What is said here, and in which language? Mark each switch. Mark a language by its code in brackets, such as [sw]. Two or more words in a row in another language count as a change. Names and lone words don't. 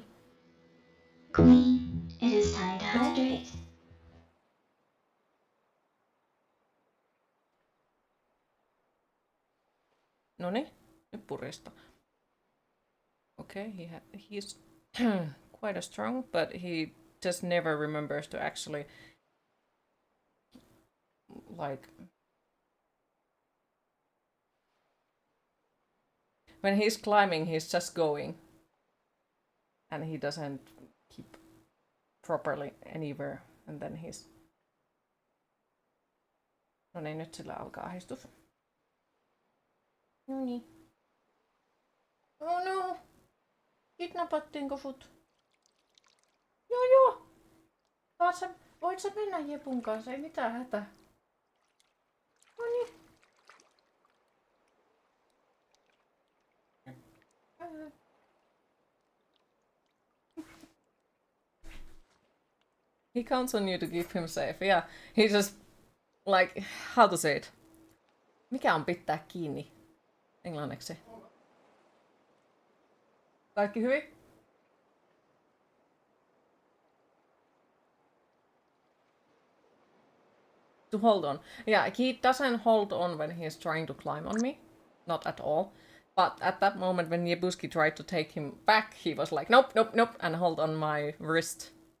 [en] Queen, it is time to hydrate. [fi] Noni, nyt purista. [en] Okay, he's quite a strong, but he just never remembers to actually like when he's climbing, he's just going and he doesn't keep properly anywhere, and then he's [fi] no niin, nyt sillä alkaa ahdistus. [en] Noniin. Oh no! [fi] Kidnappattiinko sut? Joo. Voit sä mennä Jepun kanssa? Ei mitään hätää. Noniin. [en] He counts on you to keep him safe. Yeah, he just like, how to say it? [fi] Mikä on pitää kiinni englanniksi? Kaikki hyvin? [en] To hold on. Yeah, he doesn't hold on when he's trying to climb on me. Not at all. But at that moment when Yebuski tried to take him back, he was like, nope, nope, nope, and hold on my wrist.